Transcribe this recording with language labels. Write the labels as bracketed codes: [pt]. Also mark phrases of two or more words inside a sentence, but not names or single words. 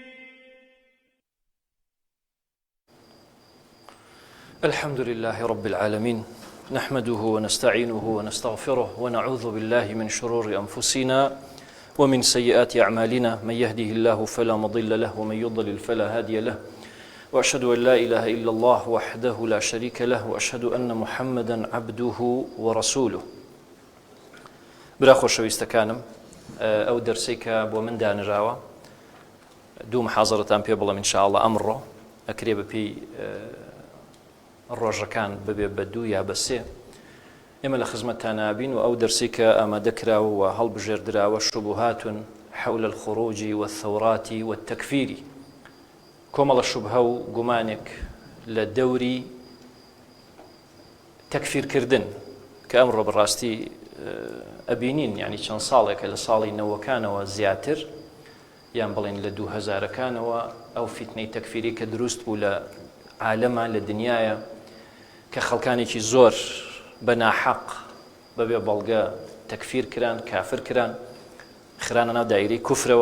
[ar] الحمد لله رب العالمين، نحمده ونستعينه ونستغفره ونعوذ بالله من شرور أنفسنا ومن سيئات أعمالنا، من يهده الله فلا مضل له ومن يضلل فلا هادي له، وأشهد أن لا إله إلا الله وحده لا شريك له، وأشهد أن محمدا عبده ورسوله. [ckb] برا خۆشەویستەکانم، ئەو دەرسەی کە بۆ من دانراوە دوو محاضرەتان پێ بڵێم [ar] ئینشاءالله [ckb] ئەمڕۆ ئەکرێ بەپێی ڕۆژەکان ببێ بە دوو یا بە سێ. ئێمە لە خزمەتتان نابین و ئەو دەرسی کە ئامادەکراوە و هەڵبژێردراوە [ar] شوبهات حول الخروج والثورات والتكفير، [ckb] کۆمەڵە شوبهە و گومانێک لە دەوری تەکفیرکردن کە ئەمڕۆ بەڕاستی ئەبینین، یعنی چەند ساڵێکە لە ساڵی نەوەکانەوە زیاتر یان بڵێن لە 2000ەکانەوە ئەو فیتنەی تەکفیری کە دروست بوو لە عالەمە لە دنیاە کە خەڵکانێکی زۆر بە ناحەق بەبێ بەڵگە تەکفیر کران، کافر کران، خرانە ناو دایرەی کوفرەوە.